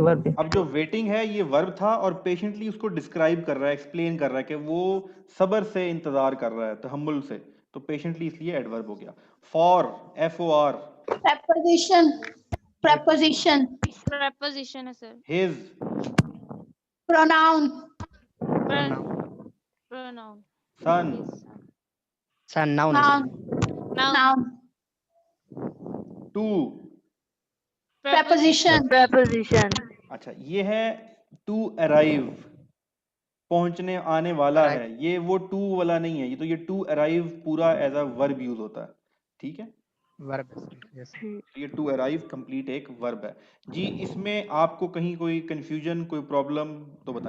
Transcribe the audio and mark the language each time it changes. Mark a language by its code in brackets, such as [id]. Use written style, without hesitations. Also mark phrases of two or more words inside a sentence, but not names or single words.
[en] verb, [hi] अब जो वेटिंग है ये वर्ब था, और पेशेंटली उसको डिस्क्राइब कर रहा है, एक्सप्लेन कर रहा है कि वो सब्र से इंतजार कर रहा है, तहम्मुल से। तो पेशेंटली इसलिए एडवर्ब हो गया। [en] फॉर, FOR। Preposition. Preposition. [hi] Preposition है sir. [en] हिज। Pronoun. Pro- Pronoun. सन। His son. son noun [hi] है [en] Noun. सर। Noun. Noun. टू। Preposition. preposition, [hi] अच्छा, ये है [en] to arrive, [hi] पहुंचने आने वाला [en] Arrive. [hi] है। ये वो टू वाला नहीं है, ये तो ये [en] to arrive [hi] पूरा [en] as a verb use [hi] होता है। ठीक है, वर्ब है सर। यस। तो ये [en] to arrive [hi] कंप्लीट एक वर्ब है जी। इसमें आपको कहीं कोई कंफ्यूजन, कोई प्रॉब्लम तो बताएं।